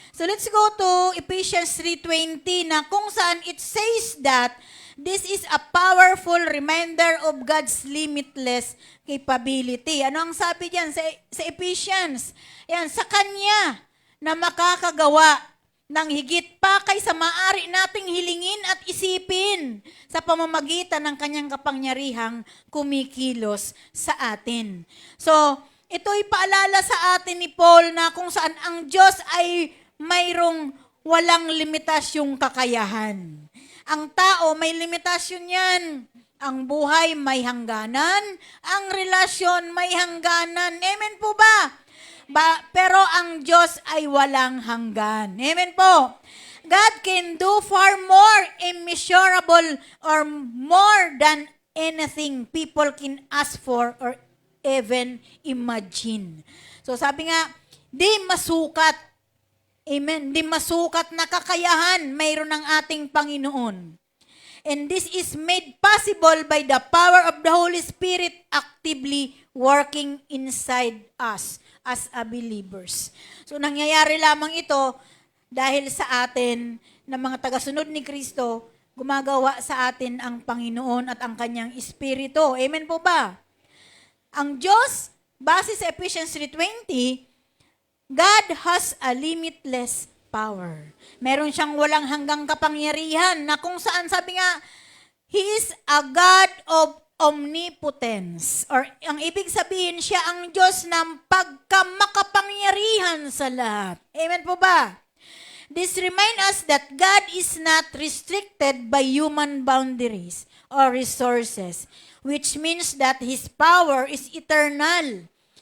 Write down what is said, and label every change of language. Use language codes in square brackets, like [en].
[en] So let's go to Ephesians 3:20 [tl] na kung saan [en] it says that this is a powerful reminder of God's limitless capability. [tl] Ano ang sabi diyan sa Ephesians? Yan, sa Kanya na makakagawa ng higit pa kaysa maaari nating hilingin at isipin sa pamamagitan ng Kanyang kapangyarihang kumikilos sa atin. So, ito'y paalala sa atin ni Paul na kung saan ang Diyos ay mayroong walang limitasyong kakayahan. Ang tao may limitasyon yan. Ang buhay may hangganan, ang relasyon may hangganan. Amen po ba? Pero ang Diyos ay walang hanggan. Amen po. [en] God can do far more immeasurable or more than anything people can ask for or even imagine. [tl] So sabi nga, di masukat. Amen. Di masukat na kakayahan mayroon ng ating Panginoon. [en] And this is made possible by the power of the Holy Spirit actively working inside us as a believers. [tl] So nangyayari lamang ito dahil sa atin na mga tagasunod ni Kristo, gumagawa sa atin ang Panginoon at ang Kanyang Espiritu. Amen po ba? Ang Diyos, base sa Ephesians 3:20, [en] God has a limitless power. [tl] Meron siyang walang hanggang kapangyarihan na kung saan sabi nga, [en] He is a God of omnipotence. [tl] Or ang ibig sabihin, siya ang Diyos ng pagkamakapangyarihan sa lahat. Amen po ba? [en] This reminds us that God is not restricted by human boundaries or resources, which means that His power is eternal.